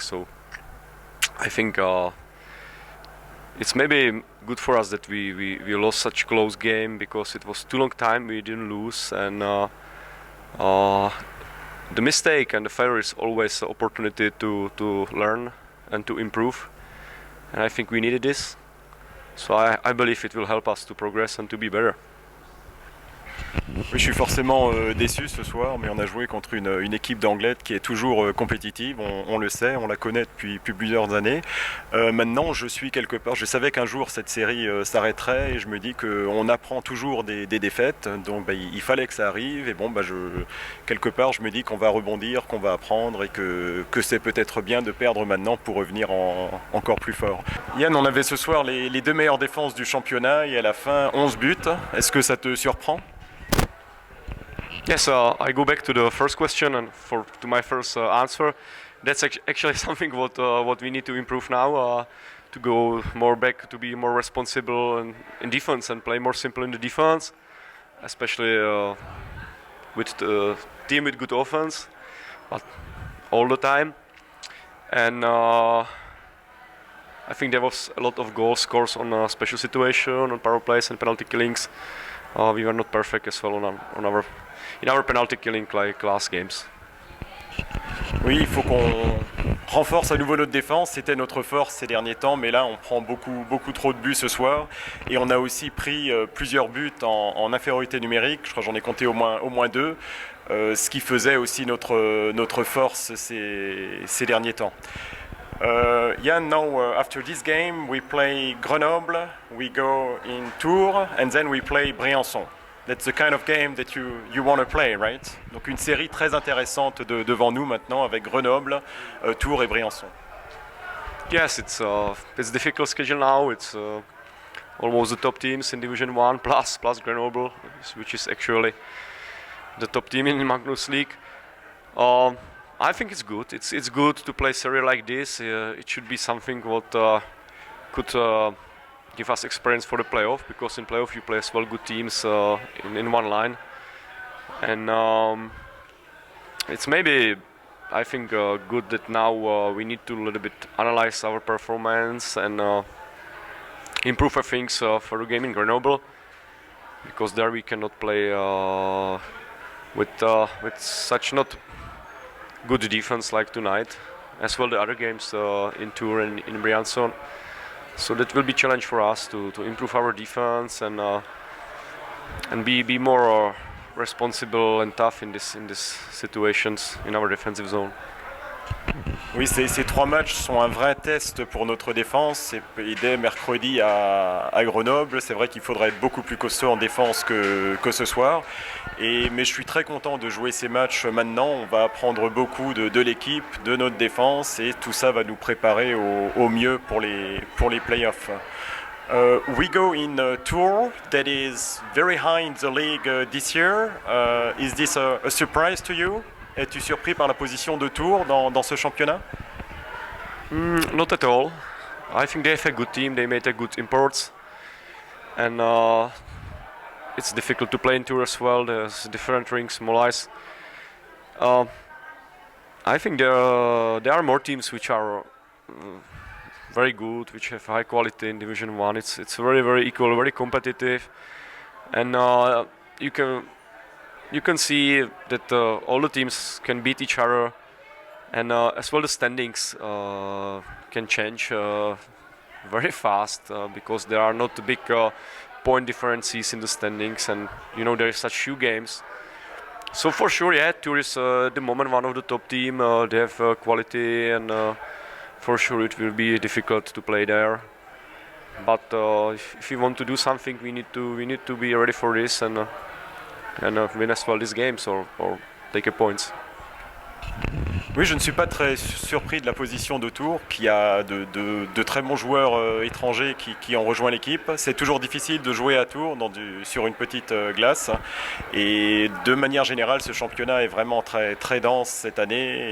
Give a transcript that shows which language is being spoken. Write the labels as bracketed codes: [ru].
[en] So I think it's maybe good for us that we lost such close game, because it was too long time we didn't lose, and the mistake and the failure is always an opportunity to learn and to improve. And I think we needed this. So I believe it will help us to progress and to be better. [fr] Oui, je suis forcément déçu ce soir, mais on a joué contre une équipe d'Angleterre qui est toujours compétitive, on le sait, on la connaît depuis plusieurs années. Maintenant, je suis quelque part, je savais qu'un jour cette série s'arrêterait, et je me dis qu'on apprend toujours des défaites, donc il fallait que ça arrive, et bon, quelque part, je me dis qu'on va rebondir, qu'on va apprendre, et que c'est peut-être bien de perdre maintenant pour revenir encore plus fort. Yann, on avait ce soir les deux meilleures défenses du championnat, et à la fin, 11 buts. Est-ce que ça te surprend? [en] Yes, I go back to the first question and to my first answer. That's actually something what we need to improve now, to go more back, to be more responsible in defense and play more simple in the defense, especially with the team with good offense, but all the time. And I think there was a lot of goal scores on special situation, on power plays and penalty killings. We were not perfect as well in our penalty killing like last games. [fr] Oui, il faut qu'on renforce à nouveau notre défense. C'était notre force ces derniers temps, mais là on prend beaucoup trop de buts ce soir, et on a aussi pris plusieurs buts en infériorité numérique. Je crois que j'en ai compté au moins deux, ce qui faisait aussi notre force ces derniers temps. [en] Yann, now after this game we play Grenoble, we go in Tours, and then we play Briançon. That's the kind of game that you want to play, right? [fr] Donc une série très intéressante devant nous maintenant, avec Grenoble, Tours et Briançon. [en] Yes, it's difficult schedule now. It's almost the top teams in Division 1 plus Grenoble, which is actually the top team in Magnus League. I think it's good. It's good to play series like this. It should be something what could give us experience for the playoff, because in playoff you play as well good teams in one line, and it's maybe, I think, good that now we need to a little bit analyze our performance and improve our things for the game in Grenoble, because there we cannot play with such not good defense like tonight, as well the other games in Tours and in Briançon. So that will be a challenge for us to improve our defense and be more responsible and tough in these situations in our defensive zone. [fr] Oui, ces trois matchs sont un vrai test pour notre défense, et dès mercredi à Grenoble, c'est vrai qu'il faudra être beaucoup plus costaud en défense que ce soir. Mais je suis très content de jouer ces matchs maintenant. On va apprendre beaucoup de l'équipe, de notre défense, et tout ça va nous préparer au mieux pour les playoffs. [en] We go in a tour that is very high in the league this year. Is this a surprise to you? [fr] Es-tu surpris par la position de Tours dans ce championnat? [en] Not at all. I think they have a good team. They made a good imports, and it's difficult to play in Tours as well. There's different rings, small ice. I think there are more teams which are very good, which have high quality in Division 1. It's very equal, very competitive, and you can see that all the teams can beat each other, and as well the standings can change very fast, because there are not big point differences in the standings, and there is such few games. So for sure, yeah, Tours is at the moment one of the top team. They have quality, and for sure it will be difficult to play there. but if we want to do something, we need to be ready for this and win as well these games or take a points. [fr] Oui, je ne suis pas très surpris de la position de Tours, qui a de très bons joueurs étrangers qui ont rejoint l'équipe. C'est toujours difficile de jouer à Tours sur une petite glace. Et de manière générale, ce championnat est vraiment très, très dense cette année.